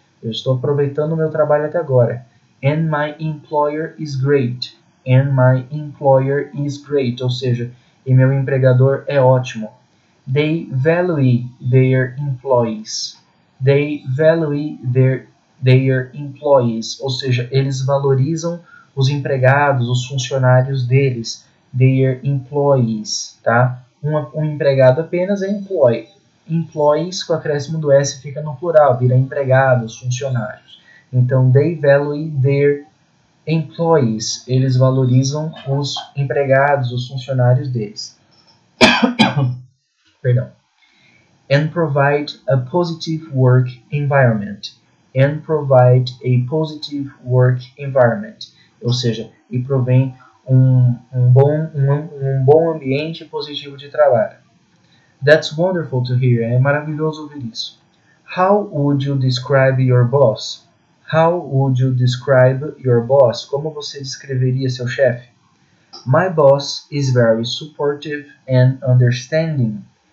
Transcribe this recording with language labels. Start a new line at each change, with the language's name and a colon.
Portuguese: Eu estou aproveitando o meu trabalho até agora.
English: And my employer is great. And my employer is great.
Portuguese: Ou seja, e meu empregador é ótimo.
English: They value their employees. They value their employees.
Portuguese: Ou seja, eles valorizam os empregados, os funcionários deles.
English: Their employees,
Portuguese: tá? Um empregado apenas é employee. Employees, com o acréscimo do S, fica no plural, vira empregados, funcionários.
English: Então, they value their employees.
Portuguese: Eles valorizam os empregados, os funcionários deles. Perdão.
English: And provide a positive work environment. And provide a positive work environment.
Portuguese: Ou seja, e provém um bom ambiente positivo de trabalho.
English: That's wonderful to hear.
Portuguese: É maravilhoso ouvir isso.
English: How would you describe your boss? How would you describe your boss?
Portuguese: Como você descreveria seu chefe?
English: My boss is very supportive and understanding.